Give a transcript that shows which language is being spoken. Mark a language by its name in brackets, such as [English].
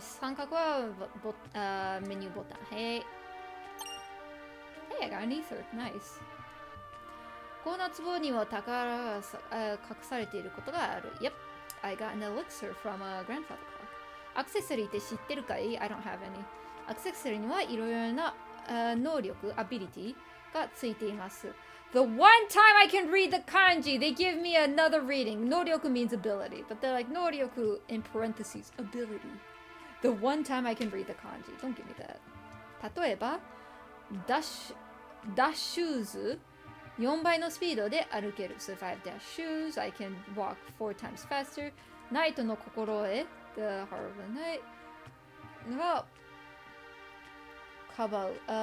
[Japanese] 三角はメニューボタン。 [English] Hey. Hey, I got an ether. Nice. [Japanese] この壺には宝が隠されていることがある。 [English] Yep. I got an elixir from a grandfather clock. [Japanese] アクセサリーって知ってるかい？ [English] I don't have any. [Japanese] アクセサリーにはいろいろな能力、ability がついています。 [English] The one time I can read the kanji, they give me another reading. 能力 means ability, but they're like 能力 in parentheses, ability. The one time I can read the kanji. Don't give me that. [Japanese] 例えば、ダッシューズ4倍のスピードで歩ける。 [English] So if I have dash shoes, I can walk 4 times faster. [Japanese] ナイトの心得 [English] The Heart of the Night [Japanese] はかばう。